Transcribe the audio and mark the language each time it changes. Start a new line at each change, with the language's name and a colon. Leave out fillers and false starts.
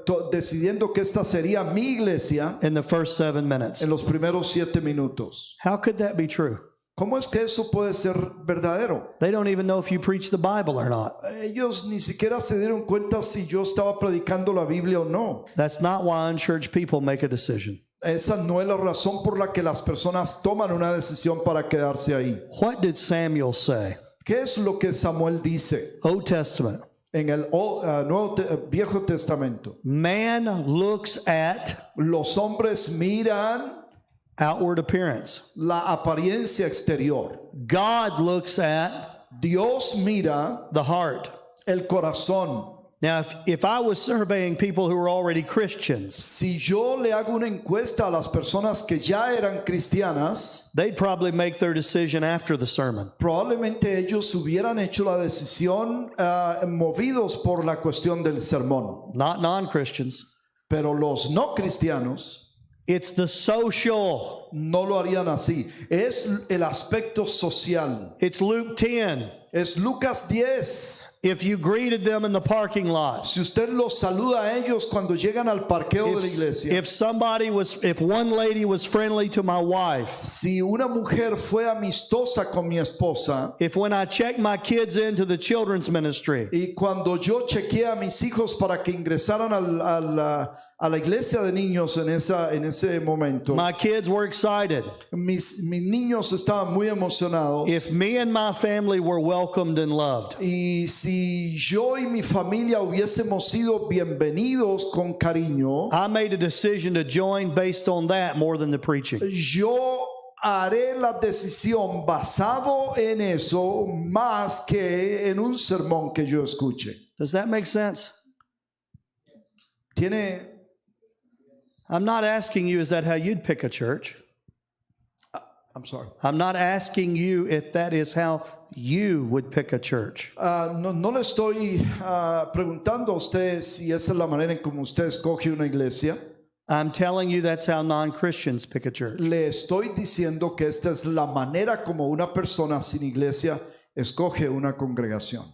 Spanish: decidiendo que esta sería mi iglesia
English: in the first 7 minutes.
Spanish: en los primeros 7 minutos.
English: How could that be true?
Spanish: ¿Cómo es que eso puede ser verdadero?
English: They don't even know if you preach the Bible or not.
Spanish: Ellos ni siquiera se dieron cuenta si yo estaba predicando la Biblia o no.
English: That's not why unchurched people make a decision.
Spanish: Esa no es la razón por la que las personas toman una decisión para quedarse ahí.
English: What did Samuel say?
Spanish: ¿Qué es lo que Samuel dice
English: Old Testament.
Spanish: en el Viejo Testamento?
English: Man looks at
Spanish: Los hombres miran
English: outward appearance.
Spanish: la apariencia exterior.
English: God looks at
Spanish: Dios mira
English: the heart.
Spanish: el corazón.
English: Now, if I was surveying people who were already Christians,
Spanish: Si yo le hago una encuesta a las personas que ya eran cristianas,
English: they'd probably make their decision after the sermon.
Spanish: probablemente ellos hubieran hecho la decisión movidos por la cuestión del sermón.
English: Not non-Christians.
Spanish: Pero los no cristianos
English: It's the social.
Spanish: no lo harían así. Es el aspecto social.
English: It's Luke 10.
Spanish: Es Lucas 10.
English: If you greeted them in the parking lot,
Spanish: Si usted los saluda a ellos cuando llegan al parqueo de la iglesia,
English: if one lady was friendly to my wife,
Spanish: si una mujer fue amistosa con mi esposa,
English: if when I checked my kids into the children's ministry,
Spanish: y cuando yo chequeé a mis hijos para que ingresaran a la iglesia de niños en ese momento,
English: my kids were excited.
Spanish: mis niños estaban muy emocionados.
English: If me and my family were welcomed and loved,
Spanish: Y si yo y mi familia hubiésemos sido bienvenidos con cariño,
English: I made a decision to join based on that more than the preaching.
Spanish: yo haré la decisión basado en eso más que en un sermón que yo escuche.
English: Does that make sense? I'm not asking you, is that how you'd pick a church? I'm sorry. I'm not asking you if that is how you would pick a church.
Spanish: No le estoy preguntando a usted si esa es la manera en como usted escoge una iglesia.
English: I'm telling you that's how non-Christians pick a church.
Spanish: Le estoy diciendo que esta es la manera como una persona sin iglesia escoge una congregación.